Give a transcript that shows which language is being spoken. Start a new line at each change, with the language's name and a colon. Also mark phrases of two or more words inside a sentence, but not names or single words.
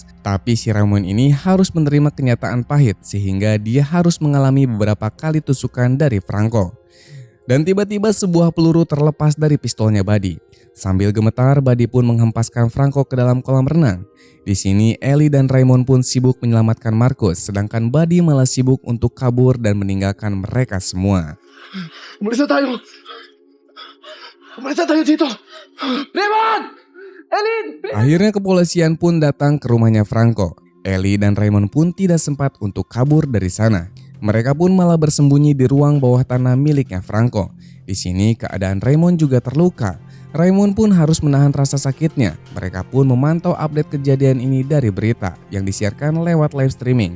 Indonesian: Tapi si Raymond ini harus menerima kenyataan pahit sehingga dia harus mengalami beberapa kali tusukan dari Franco. Dan tiba-tiba sebuah peluru terlepas dari pistolnya Buddy. Sambil gemetar, Buddy pun menghempaskan Franco ke dalam kolam renang. Di sini Ellie dan Raymond pun sibuk menyelamatkan Marcus, sedangkan Buddy malah sibuk untuk kabur dan meninggalkan mereka semua.
Filipino: Umalis na tayo! Umalis na tayo dito! Raymond! Ellie!
Indonesian: Akhirnya kepolisian pun datang ke rumahnya Franco. Ellie dan Raymond pun tidak sempat untuk kabur dari sana. Mereka pun malah bersembunyi di ruang bawah tanah miliknya Franco. Di sini keadaan Raymond juga terluka. Raymond pun harus menahan rasa sakitnya. Mereka pun memantau update kejadian ini dari berita yang disiarkan lewat
English: live streaming.